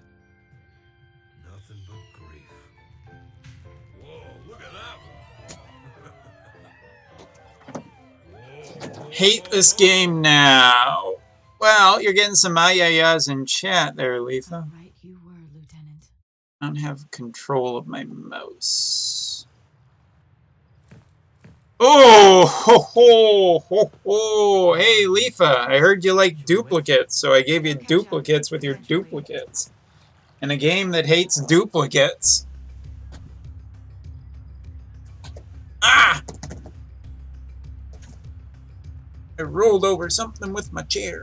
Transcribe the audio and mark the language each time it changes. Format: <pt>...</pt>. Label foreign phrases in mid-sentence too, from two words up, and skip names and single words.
<en>Nothing but grief. Whoa, look at that one. Hate this game now. Well, you're getting some ayayas in chat there, Letha. Right, you were, Lieutenant. I don't have control of my mouse. Oh, ho, ho, ho, ho. Hey, Letha, I heard you like duplicates, so I gave you duplicates with your duplicates. In a game that hates duplicates. Ah! I rolled over something with my chair.</en>